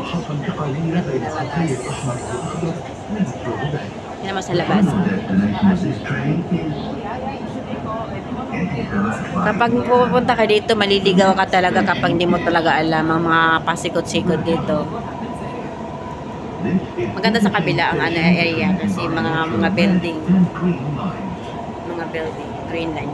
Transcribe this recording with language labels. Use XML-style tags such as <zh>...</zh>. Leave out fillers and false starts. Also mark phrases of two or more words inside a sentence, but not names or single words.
<ar>محطة انتقالية بين خطي الأحمر والأخضر لمترو دبي.</ar> <tl>Yan naman sa labas.</tl> <en>The destination of this train is</en> <tl>Kapag pupunta ka dito, maliligaw ka talaga kapag hindi mo talaga alam ang mga pasikot-sikot dito. Maganda sa kabila ang ano area kasi mga building,</tl> <en>green line.</en>